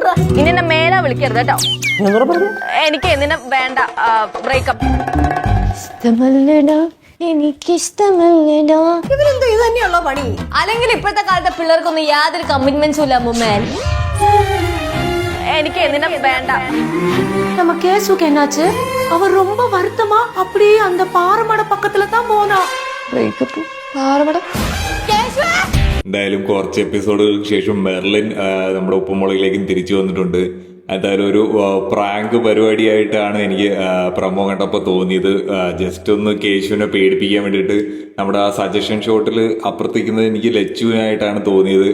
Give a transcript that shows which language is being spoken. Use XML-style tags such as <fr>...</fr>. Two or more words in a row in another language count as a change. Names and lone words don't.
<ml>ഇനി എന്നെ മേലെ വിളിക്കരുത് കേട്ടോ. എനിക്ക് നിന്നെ വേണ്ട. ബ്രേക്കപ്പ്. ഇവരെന്തോ ഇത് തന്നെയുള്ള പണി. അല്ലെങ്കിൽ ഇപ്പോഴത്തെ കാലത്തെ പിള്ളേർക്കൊന്നും യാതൊരു കമ്മിറ്റ്മെന്റ്സും ഇല്ല അമ്മൂമ്മേ. എനിക്ക് നിന്നെ വേണ്ട.</ml> <ta>நம்ம கேசுக்கு என்னாச்சு? அவர் ரொம்ப வருத்தமா அப்படியே அந்த பாറமட பக்கத்துல தான் போனா.</ta> <ml>പാറമട എന്തായാലും കുറച്ച് എപ്പിസോഡുകൾക്ക് ശേഷം മെർലിൻ നമ്മുടെ ഉപ്പുമുളകിലേക്കും തിരിച്ചു വന്നിട്ടുണ്ട്. എന്തായാലും ഒരു പ്രാങ്ക് പരിപാടിയായിട്ടാണ് എനിക്ക് പ്രമോ കണ്ടപ്പോൾ തോന്നിയത്. ജസ്റ്റ് ഒന്ന് കേശുവിനെ പേടിപ്പിക്കാൻ വേണ്ടിയിട്ട് നമ്മുടെ ആ</ml> <en>suggestion shottil</en> <ml>അപ്പുറത്തേക്കുന്നത് എനിക്ക് ലച്ചുവിനായിട്ടാണ് തോന്നിയത്.</ml>